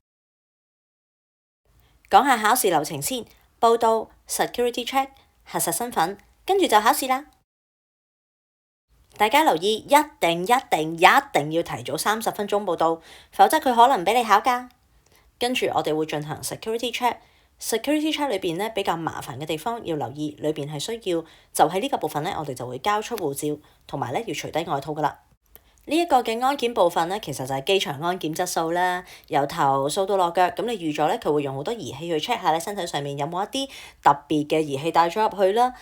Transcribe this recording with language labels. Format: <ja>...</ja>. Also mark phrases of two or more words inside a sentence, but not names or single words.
<yue>講下考試流程先，報到、</yue> <en>security check、</en> <yue>核實身份，跟住就考試啦。大家留意，一定要提早30分鐘報到，否則佢可能唔俾你考㗎。跟住我哋會進行</yue> <en>security check。 security check</en> <yue>裏邊咧比較麻煩嘅地方要留意，裏邊係需要就喺呢個部分咧，我哋就會交出護照，同埋咧要除低外套㗎啦。呢一個嘅安檢部分咧，其實就係機場安檢質素啦，由頭掃到落腳。咁你預咗咧，佢會用好多儀器去 check 下你身體上面有冇一啲特別嘅儀器帶咗入去啦。</yue>